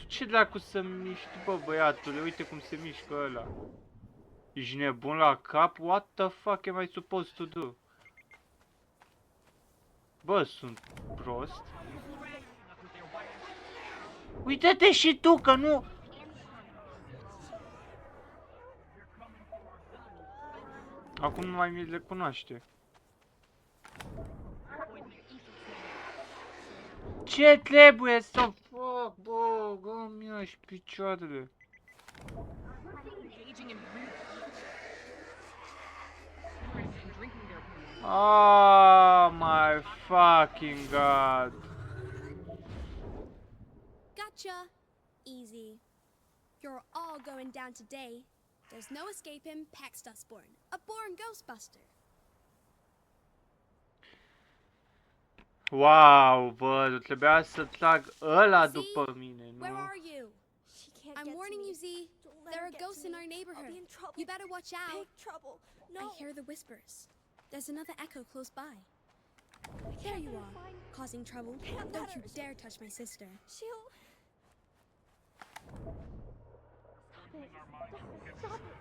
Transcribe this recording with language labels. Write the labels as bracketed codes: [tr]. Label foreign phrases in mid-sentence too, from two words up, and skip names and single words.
[ro] Ce dracu să miști, bă, băiatule? Uite cum se mișcă ăla. Ești nebun la cap? [en] What the fuck am I supposed to do? [ro] Bă, sunt prost? Uită-te și tu, că nu... Acum nu mai mi le cunoaște. Ce trebuie să fac, bă? Gă-mi și picioarele. [en] Oh my fucking god. Gotcha. Easy. You're all going down today. There's no escaping Pax Dustborn, a born ghostbuster. [ro] Wow, bă, trebuia să trag ăla după mine, nu? [en] Where are you? She can't I'm get to warning me. you, Z. Don't let There her are get ghosts to in me. our I'll neighborhood. be in trouble. You better watch out. Big trouble. No. I hear the whispers. There's another echo close by. I There can't you let her are, find me. causing trouble. Can't Don't let you her. dare touch my sister. She'll. Stop it. Stop it. Stop it.